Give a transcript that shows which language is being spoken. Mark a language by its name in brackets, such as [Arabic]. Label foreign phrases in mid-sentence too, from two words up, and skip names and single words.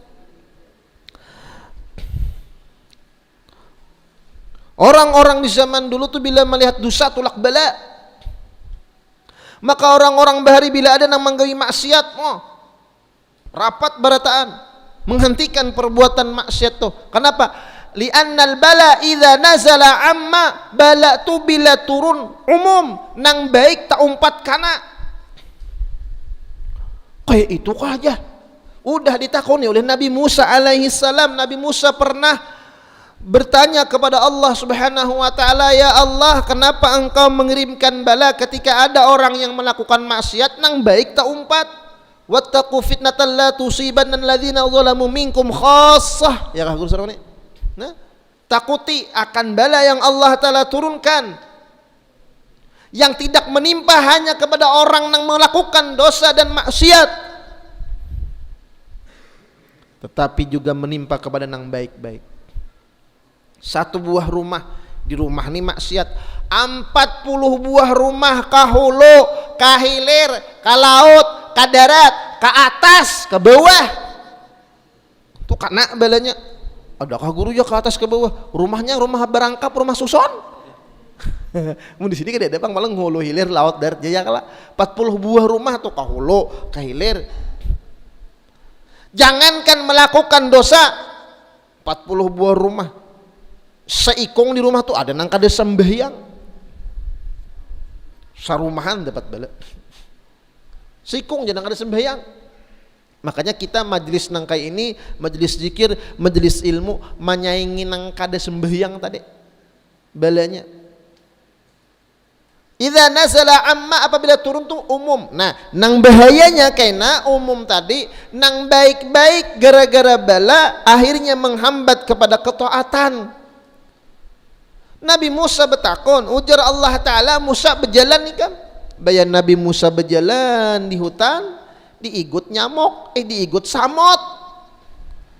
[Banjar] Orang-orang di zaman dulu tuh bila melihat dosa tulak bala. Maka orang-orang bahari bila ada yang menggawi maksiat, rapat barataan menghentikan perbuatan maksiat tuh. Kenapa? [Arabic] لِأَنَّ الْبَلَاءَ إِذَا نَزَلَ عَمَّ [Banjar] bala tu bila turun umum nang baik tak umpat kana. Kayak itu aja. Udah ditakoni oleh Nabi Musa [Arabic] عَلَيْهِ السَّلَامُ. [Indonesian] Nabi Musa pernah bertanya kepada Allah [Arabic] سُبْحَانَهُ وَتَعَالَى, [Indonesian] ya Allah, kenapa engkau mengirimkan bala ketika ada orang yang melakukan maksiat nang baik tak umpat? [Arabic] وَاتَّقُوا فِتْنَةً لَا تُصِيبَنَّ الَّذِينَ ظَلَمُوا مِنْكُمْ خَاصَّةً. [Banjar] Ya kah guru sareng ni? [Indonesian] Nah, takuti akan bala yang Allah taala turunkan yang tidak menimpa hanya kepada orang yang melakukan dosa dan maksiat, tetapi juga menimpa kepada yang baik-baik. [Banjar] Satu buah rumah, di rumah ini maksiat, 40 buah rumah kahulu, kahilir, ka laut, ka darat, ka atas, ke bawah. Itu kena balanya. Adakah guru ya ke atas ke bawah? Rumahnya rumah berangkap, rumah susun. Mau di sini kada ada bang, malah hulu hilir laut darat jaya kala. 40 buah rumah tuh kahulu, kahilir. Jangankan melakukan dosa, 40 buah rumah. Seikong di rumah tuh ada nang kada sembahyang. Sarumahan dapat bala. Seikong jangan kada sembahyang. Makanya kita majelis nang kayak ini, majelis zikir, majelis ilmu, menyaingi nang kada sembahyang tadi. Balanya. [Arabic] إِذَا نَزَلَ عَمَّ, [Banjar] apabila turun tuh umum. Nah, nang bahayanya kaina umum tadi, nang baik-baik gara-gara bala akhirnya menghambat kepada ketaatan. Nabi Musa bertakon, ujar Allah Ta'ala, Musa berjalan nih kan. Bayan Nabi Musa berjalan di hutan, diigut nyamuk, diigut samot.